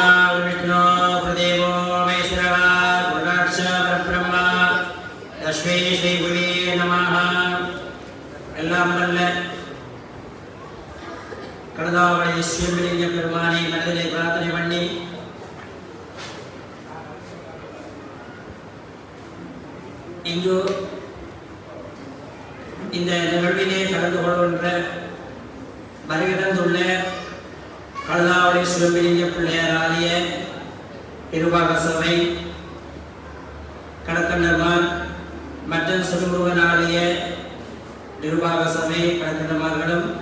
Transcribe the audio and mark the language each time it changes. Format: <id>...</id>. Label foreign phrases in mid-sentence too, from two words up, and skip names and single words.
<sa>गुरुविष्णु गुरुदेवो महेश्वरः गुरुराक्ष परब्रह्मा तस्मै श्री गुरुवे नमः.</sa> <ta>எல்லாம் வல்ல கழுதாவளை சிவலிங்க பெருமானை மனதிலே பிரார்த்தனை பண்ணி இங்கு இந்த நிகழ்விலே கலந்து கொள்கின்ற வருகிறந்துள்ள கழுதாவளை சிவலிங்க பிள்ளையார் ஆலய நிர்வாக சபை, கடக்கண்டர்மார் மற்றும் சிறுமுருகன் ஆலய நிர்வாக சபை கடக்கண்டமார்களும்,</ta>